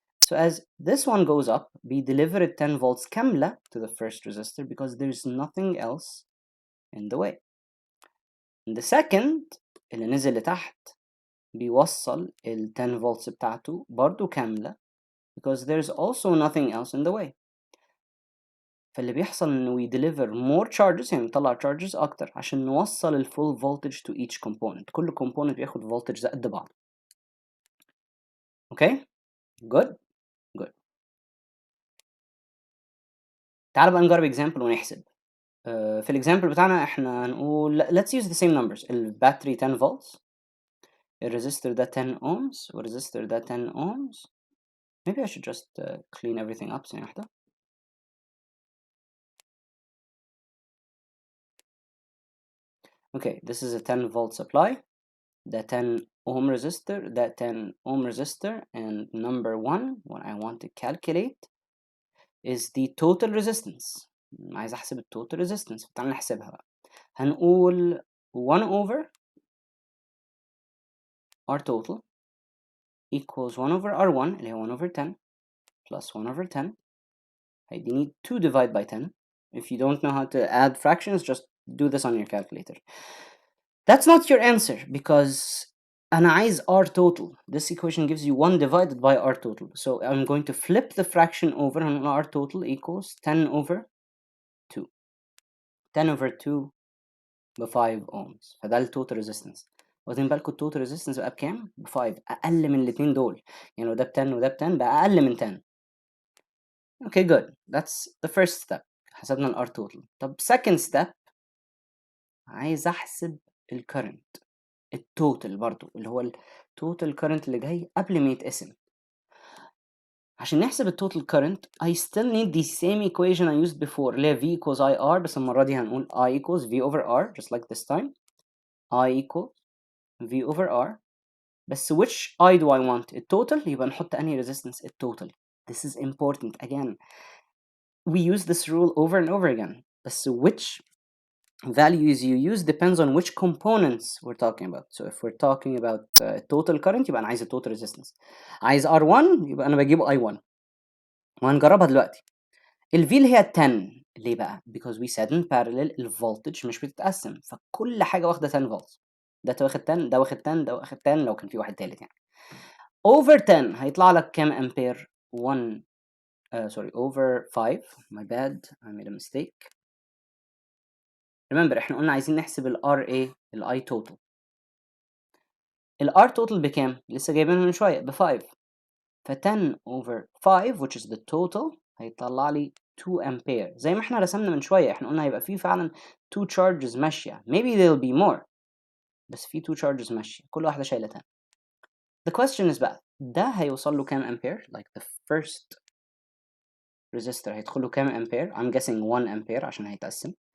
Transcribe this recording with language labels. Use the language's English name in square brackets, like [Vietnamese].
[English] So as this one goes up, we delivered 10 volts [Arabic] كاملة [English] to the first resistor because there's nothing else in the way. the second [Arabic] اللي نزل لتحت بيوصل [English] ال 10 volts [Arabic] بتاعته برضو كاملة [English] because there's also nothing else in the way. [Arabic] فاللي بيحصل إنه [English] we deliver more charges، [Arabic] يعني نطلع charges أكتر عشان نوصل ال full voltage [English] to each component. [Arabic] كل component بياخد voltage قد بعض. [English] Okay? Good? Good. [Arabic] تعال بقى نجرب example ونحسب. في الإكزامبل بتاعنا إحنا هنقول [English] let's use the same numbers. [Arabic] الباتري 10 volts، الريزستور ده 10 ohms، والريزستور ده 10 ohms. [English] Maybe I should just clean everything up [Arabic] ثانية واحدة. [English] Okay, this is a 10 volt supply. The 10 ohm resistor, that 10 ohm resistor, and number one, what I want to calculate is the total resistance. [Arabic] عايز أحسب ال total resistance. تعال نحسبها بقى. هنقول [English] 1 over R total equals 1 over R1 [Arabic] اللي هي [English] 1 over 10 plus 1 over 10. [Arabic] هيديني [English] 2 divide by 10. If you don't know how to add fractions, just do this on your calculator. That's not your answer because [Arabic] أنا عايز [English] R total. This equation gives you 1 divided by R total. So I'm going to flip the fraction over and R total equals 10 over 2. [Arabic] 10 over 2 ب 5 ohms. فده ال total resistance. واخدين بالكم ال total resistance بقى بكام؟ ب 5. أقل من الاتنين دول. يعني لو ده ب 10 وده ب 10 بقى أقل من 10. [English] Okay, good. That's the first step. [Arabic] حسبنا ال R total. طب second step عايز أحسب ال current. التوتال برضو اللي هو التوتال current اللي جاي قبل ما يتقسم. عشان نحسب التوتال current [English] I still need the same equation I used before [Arabic] اللي هي [English] V equals IR، [Arabic] بس المرة دي هنقول [English] I equals V over R just like this time. I equals V over R. [Arabic] بس [English] which I do I want؟ [Arabic] التوتال يبقى نحط أنهي resistance؟ التوتال. [English] This is important again. We use this rule over and over again. بس which values you use depends on which components we're talking about. So if we're talking about total current [Arabic] يبقى أنا عايز [English] total resistance. [Arabic] عايز R1 يبقى أنا بجيب I1. وهنجربها دلوقتي. ال V اللي هي 10 ليه بقى؟ [English] Because we said in parallel [Arabic] ال voltage مش بتتقسم، فكل حاجة واخدة 10 volts. ده واخد 10، ده واخد 10، ده واخد 10 لو كان في واحد تالت يعني. Over 10 هيطلع لك كام أمبير؟ 1 [English] sorry [Arabic] over 5. [English] My bad, I made a mistake. Remember [Arabic] احنا قلنا عايزين نحسب ال RA ال I total. ال R total بكام؟ لسه جايبينها من شوية ب 5. ف 10 over 5 which is the total هيطلع لي 2 أمبير. زي ما احنا رسمنا من شوية احنا قلنا هيبقى فيه فعلا 2 charges ماشية. [English] Maybe there'll be more. [Arabic] بس في 2 charges ماشية. كل واحدة شايلة 10. [English] The question is [Arabic] بقى ده هيوصل له كام أمبير؟ [English] Like the first resistor [Arabic] هيدخل له كام أمبير؟ [English] I'm guessing 1 [Arabic] أمبير عشان هيتقسم.